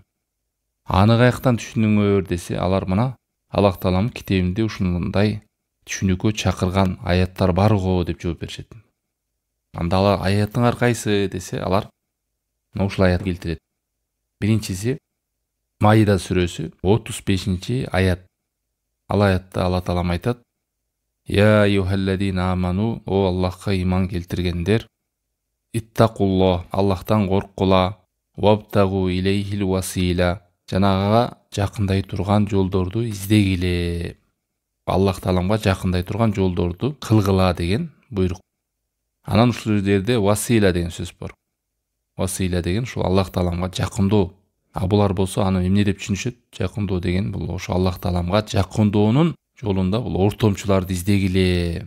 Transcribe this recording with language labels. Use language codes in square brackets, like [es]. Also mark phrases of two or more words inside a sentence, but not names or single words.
[ky] Аны каяктан түшүнүңөр десе, алар мына Аллах тааламдын китебинде ушундай түшүнүүгө чакырган аяттар бар го деп жооп беришет. Анда алар аяттыңар кайсы десе, алар мына ушул аят келтирет. Биринчиси Маида сүрөсү 35-аят. Ал аятта Алла таалам айтат: [ar] يا أيها الذين آمنوا, [ky] о Аллахка иман келтиргендер, [ar] اتقوا الله, [ky] Аллахтан корккула, [ar] وابتغوا إليه الوسيلة, [ky] жанагага жакындай турган жолдорду издегиле. Аллах тааламга жакындай турган жолдорду кылгыла деген буйрук. Анан ушул жерде васила деген сөз бар. Васила деген ушул Аллах тааламга жакындоо. Булар болсо аны эмне деп түшүнүшөт? Жакындоо деген бул ошо Аллах тааламга жакындоонун жолунда бул ортомчуларды издегиле.